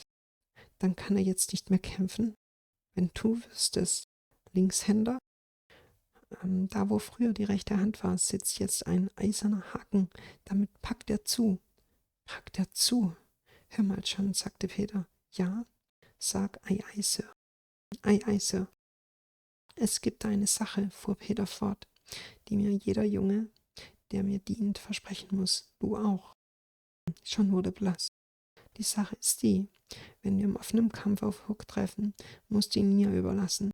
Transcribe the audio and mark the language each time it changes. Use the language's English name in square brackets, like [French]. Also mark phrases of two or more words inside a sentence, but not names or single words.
[German] Dann kann er jetzt nicht mehr kämpfen. Wenn du wüsstest, Linkshänder? Da, wo früher die rechte Hand war, sitzt jetzt ein eiserner Haken. Damit packt er zu. Packt er zu? Hör mal schon, sagte Peter. Ja? Sag [English] ei, ei, Sir. Ei, ei, Sir. [German] Es gibt eine Sache, fuhr Peter fort, die mir jeder Junge, der mir dient, versprechen muss. Du auch. John wurde blass. Die Sache ist die, wenn wir im offenen Kampf auf Hook treffen, musst du ihn mir überlassen.